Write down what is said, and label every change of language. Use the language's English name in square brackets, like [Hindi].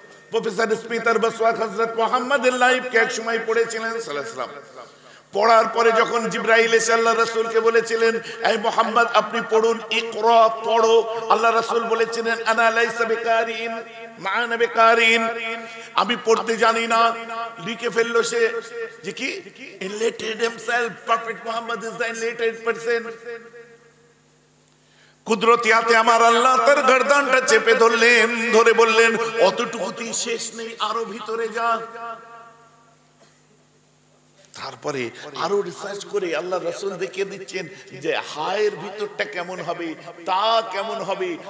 [Bangla] Professor Smith বাসওয়াক হযরত মুহাম্মদের লাইফকে এক সময় পড়েছিলেন সাল্লাল্লাহু আলাইহি ওয়াসাল্লাম। পড়ার পরে যখন জিবরাইল এসে আল্লাহ রাসূলকে বলেছিলেন, এই মুহাম্মদ আপনি পড়ুন, ইকরা, পড়ো, আল্লাহ রাসূল বলেছিলেন আনা লাইসা বিকারিন মা'আনা বিকারিন, আমি পড়তে জানি না। লিখে ফেললো সে যে কি [English] enlightened himself, prophet Muhammad is the enlightened person। [Bangla] কুদরতি হাতে আমার আল্লাহ তার গর্দানটা চেপে ধরলেন, ধরে বললেন অতটুকুতেই শেষ নেই, আরো ভিতরে যা। তারপরে আরো রিসার্চ করে আল্লাহ রাসূল দেখিয়ে দিচ্ছেন যে হায়ের ভিতরটা কেমন হবে, তা কেমন হবে।